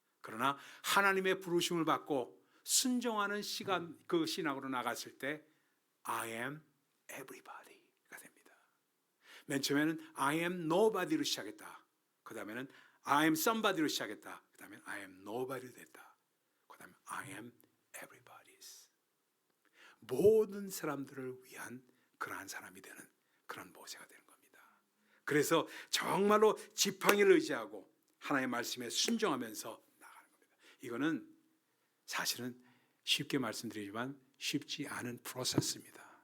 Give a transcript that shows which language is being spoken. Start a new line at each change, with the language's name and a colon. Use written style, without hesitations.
Korean: 그러나 하나님의 부르심을 받고 순종하는 시간, 그 신앙으로 나갔을 때
English: I am everybody
Korean: 가 됩니다. 맨 처음에는
English: I am nobody
Korean: 로 시작했다. 그 다음에는
English: I am somebody
Korean: 로 시작했다. 그 다음에
English: I am nobody
Korean: 됐다. 그 다음에
English: I am everybody's.
Korean: 모든 사람들을 위한 그러한 사람이 되는 그런 모세가 되는 겁니다. 그래서 정말로 지팡이를 의지하고 하나님의 말씀에 순종하면서 나가는 겁니다. 이거는 사실은 쉽게 말씀드리지만 쉽지 않은 프로세스입니다.